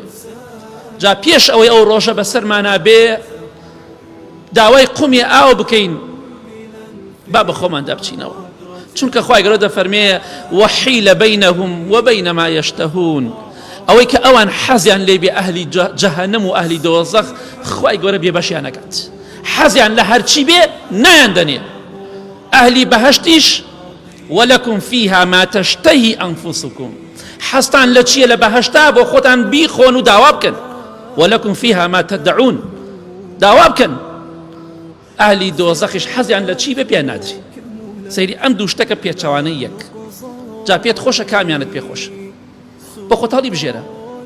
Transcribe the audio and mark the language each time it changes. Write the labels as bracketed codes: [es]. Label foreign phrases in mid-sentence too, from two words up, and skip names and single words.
[ckb] جا پێش ئەوەی ئەو ڕۆژە بەسەرمانە بێ داوای قومی ئاو بکەین با بە خۆماندا بچینەوە، چونکە خوای گەورە دەفەرمێ [ar] وحیل بینهم وبین ما یشتهون. [ckb] ئەوەی کە ئەوان حەزیان لێ بێ ئەهلی جەهەنەم و ئەهلی دۆزەخ خوای گەورە بێبەشیان نەکات، حەزیان لە هەرچی بێ نایان دەنێ. ئەهلی بەهەشتیش [ar] ولكم فيها ما تشتهي أنفسكم، [ckb] حەستان لە چیە لە بەهەشتا بۆ خۆتان بیخۆن و داوا بکەن. [ar] ولكم فيها ما تدعون، [ckb] داوا بکەن. ئەهلی دۆزەخیش حەزیان لە چی بێ پێیان نادرێ. سەیری ئەم دوو شتەکە پێچەوانەی یەک. جا پێت خۆشە کامیانت پێ خۆشە، بۆ خۆت هەڵی بژێرە.